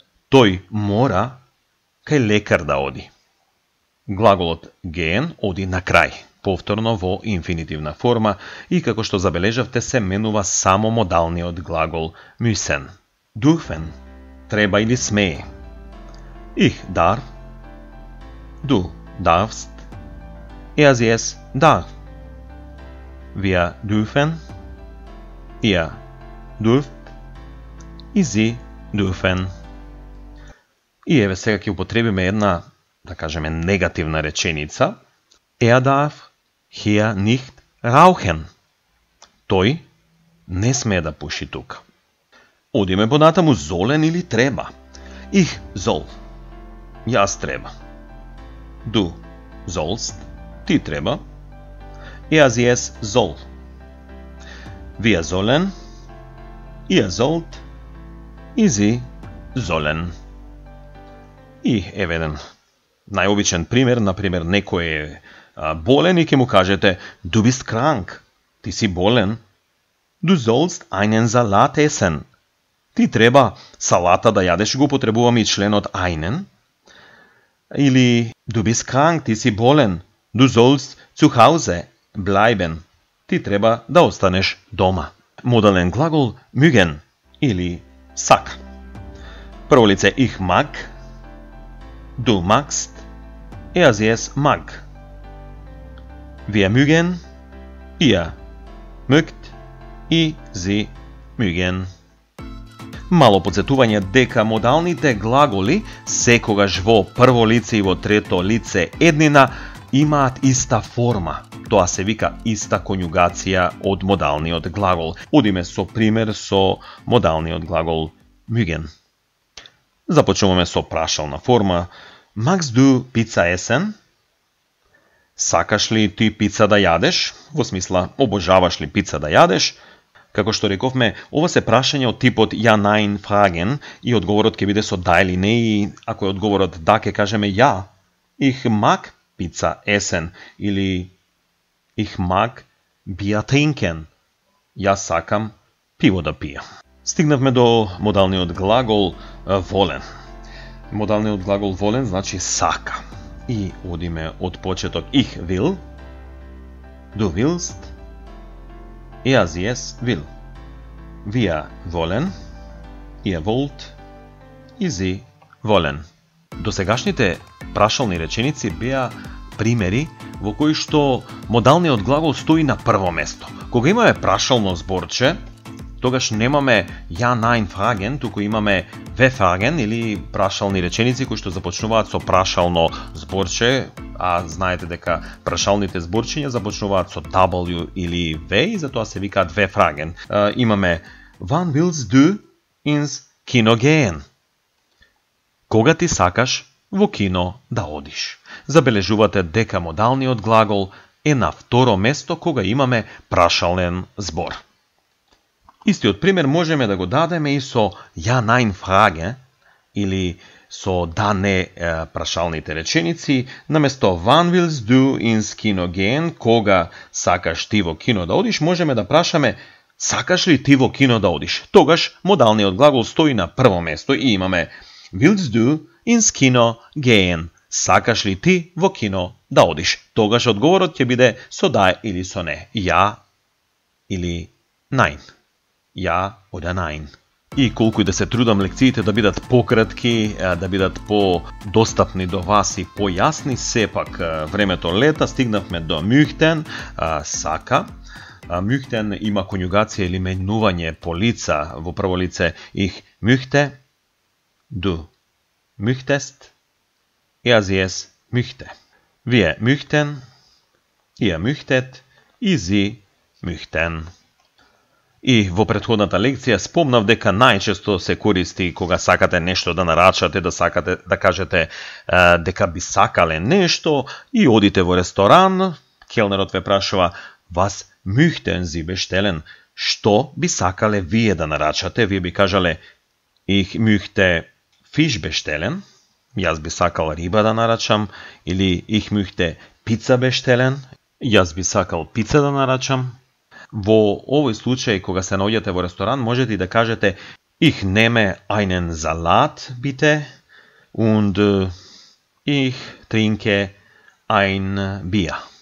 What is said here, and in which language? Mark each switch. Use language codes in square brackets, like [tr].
[mk] Тој мора кај лекар да оди. Глаголот gehen оди на крај, повторно во инфинитивна форма и како што забележавте се менува само модалниот глагол müssen. Dürfen, треба или смее. [de] Ich darf, du darfst, sie es darf. Wir dürfen, ihr dürft [mk] и [de] sie dürfen. [mk] И еве сега ќе употребиме една, да кажеме, негативна реченица. [de] Darf hier nicht rauchen. [mk] Тој не смее да пуши тука. Одиме понатаму. Sollen или треба. [de] Ich soll. [mk] Јас треба. [de] Du sollst. [mk] Ти треба. [de] Sie es soll. Wir sollen. Ihr sollt. [mk] И [de] sie sollen. [mk] И еве еден најобичен пример, например, некој е болен и ќе му кажете [de] Du bist krank. [mk] Ти си болен. [de] Du sollst einen Salat essen. [mk] Ти треба салата да јадеш, го употребуваме и членот einen. Или [de] Du bist krank, [mk] ти си болен. [de] Du sollst zu Hause bleiben. [mk] Ти треба да останеш дома. Модален глагол mögen или сака. Прво лице ich mag. [de] Du magst. Sie es mag. Wir mögen. Ihr mögt. Sie mögen. [mk] Мало подсетување дека модалните глаголи секогаш во прво лице и во трето лице еднина имаат иста форма. Тоа се вика иста конјугација од модалниот глагол. Одиме со пример со модалниот глагол мюген. Започнуваме со прашална форма. [de] Magst du Pizza essen? [mk] Сакаш ли ти пица да јадеш? Во смисла, обожаваш ли пица да јадеш? Како што рековме, ова се прашање од типот ja, nein, fragen и одговорот ќе биде со да или не и ако е одговорот да, ќе кажеме ja. [de] Ich mag Pizza essen [mk] или [de] ich mag Bier trinken. [mk] Јас сакам пиво да пијам. Стигнавме до модалниот глагол волен. Модалниот глагол волен значи сака. И одиме од почеток. [de] Ich will, du willst, sie es will. Wir wollen, ihr wollt, sie wollen. [mk] Досегашните прашални реченици беа примери во кои што модалниот глагол стои на прво место. Кога имаме прашално зборче, тогаш немаме ja, nein, fragen, туку имаме we fragen или прашални реченици кои што започнуваат со прашално зборче, а знаете дека прашалните зборчиња започнуваат со W или V и затоа се викаат we fragen. Имаме [de] Wann willst du ins Kino gehen? [mk] Кога ти сакаш во кино да одиш? Забележувате дека модалниот глагол е на второ место кога имаме прашален збор. Истиот пример можеме да го дадеме и со ja, nein, frage или со да, не прашалните реченици. Наместо [de] wann willst du ins Kino gehen, [mk] кога сакаш ти во кино да одиш, можеме да прашаме сакаш ли ти во кино да одиш? Тогаш модалниот глагол стои на прво место и имаме [de] willst du ins Kino gehen? [mk] Сакаш ли ти во кино да одиш? Тогаш одговорот ќе биде со да или со не. [de] Ja [mk] или [de] nein. Ja oder nein. [mk] И колку и да се трудам лекциите да бидат пократки, да бидат по-достапни до вас и појасни, сепак времето лета, стигнавме до мюхтен, сака. Мюхтен има конјугација или менување по лица. Во прво лице [de] ich möchte, du möchtest, sie es möchte. Wir möchten, ihr möchtet, sie möchten. [mk] И во претходната лекција спомнав дека најчесто се користи кога сакате нешто да нарачате, да сакате да кажете дека би сакале нешто и одите во ресторан, келнерот ве прашува [de] was möchten Sie bestellen? [mk] Што би сакале вие да нарачате? Вие би кажале [de] ich möchte Fisch bestellen. [mk] Јас би сакал риба да нарачам. Или [de] ich möchte Pizza bestellen. [mk] Јас би сакал пица да нарачам. Во овој случај, кога се наоѓате во ресторан, можете и да кажете [de] ich nehme einen Salat, bitte, und ich trinke ein Bier.